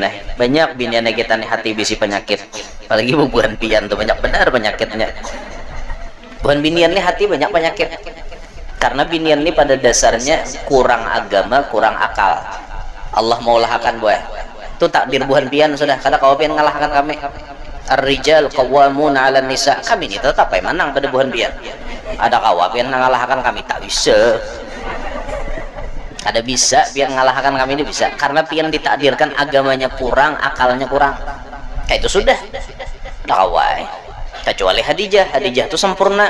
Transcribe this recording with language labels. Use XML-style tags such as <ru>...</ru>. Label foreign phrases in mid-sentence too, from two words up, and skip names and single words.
<bjn>Banyak binian kita nih hati bisi penyakit. Apalagi bubuhan pian tuh banyak benar penyakitnya. Bukan binian nih hati banyak penyakit, karena binian nih pada dasarnya kurang agama, kurang akal. Allah maulahkan buah itu takdir buhan pian sudah, kada kau pian ngalahkan kami.</bjn> <ar>الرجال قوامون على النساء,</ar> <bjn>kami ini tetap menang pada buhan pian. Ada kau pian ngalahkan kami, tak bisa. Ada bisa pian ngalahkan kami ini bisa, karena pian ditakdirkan agamanya kurang, akalnya kurang. Kayak itu sudah. Ada kau kecuali Khadijah itu sempurna.</bjn>